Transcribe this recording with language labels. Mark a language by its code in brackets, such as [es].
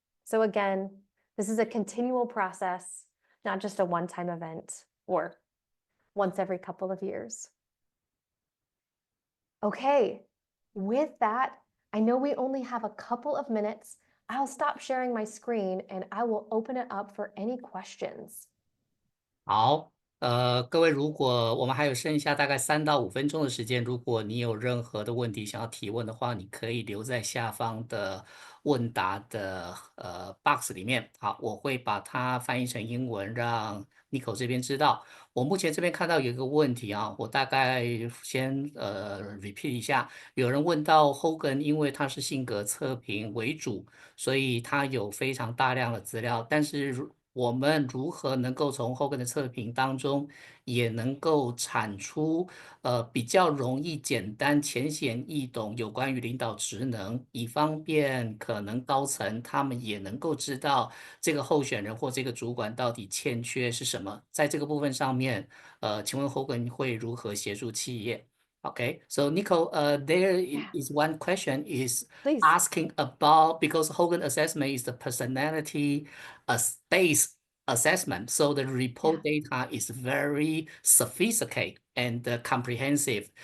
[en] So again, this is a continual process, not just a one-time event or once every couple of years. Okay, with that, I know we only have a couple of minutes. I'll stop sharing my screen and I will open it up for any questions. [zh] 好，各位，如果我们还有剩下大概3到5分钟的时间，如果你有任何的问题想要提问的话，你可以留在下方的问答的box 里面。好，我会把它翻译成英文，让 Nicole 这边知道。我目前这边看到有一个问题啊，我大概先repeat 一下。有人问到 Hogan， 因为他是性格测评为主，所以他有非常大量的资料，但是我们如何能够从Hogan的测评当中，也能够产出比较容易、简单、浅显易懂有关于领导职能，以方便可能高层他们也能够知道这个候选人或这个主管到底欠缺是什么。在这个部分上面，请问Hogan会如何协助企业？ [en] Okay, so Nicole, there is one question is Please. asking about, because Hogan assessment is the personality based assessment. So the report data is very sophisticated and comprehensive.